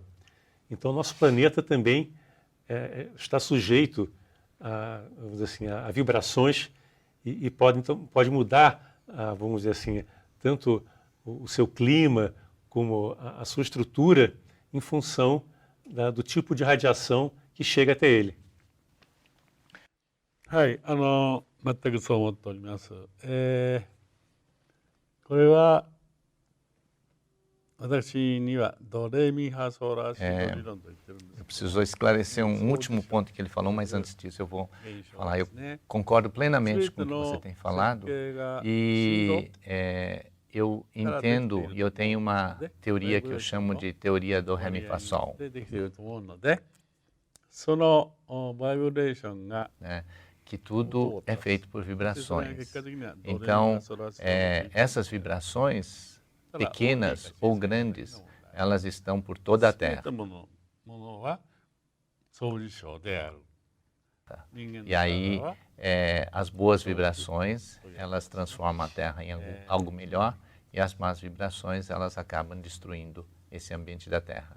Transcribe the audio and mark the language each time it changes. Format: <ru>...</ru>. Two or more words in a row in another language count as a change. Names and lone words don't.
<pt>Então, nosso planeta também está sujeito vamos dizer assim, a vibrações e pode mudar, vamos dizer assim, tanto o seu clima como a sua estrutura em função do tipo de radiação que chega até ele.</pt> <ja>はい、全くそう思っております。これは私にはドレミファソラシド理論と言ってるんです。</ja> <pt>Eu preciso esclarecer um último ponto que ele falou, mas antes disso eu vou falar. Eu concordo plenamente com o que você tem falado e eu entendo e eu tenho uma teoria que eu chamo de teoria do Ré Mi Fá Sol.</pt> <ja>でできていると思うので、そのバイブレーションが</ja> <pt>que tudo é feito por vibrações. Então, essas vibrações, pequenas ou grandes, elas estão por toda a Terra. E aí, as boas vibrações, elas transformam a Terra em algo melhor, e as más vibrações, elas acabam destruindo esse ambiente da Terra.</pt>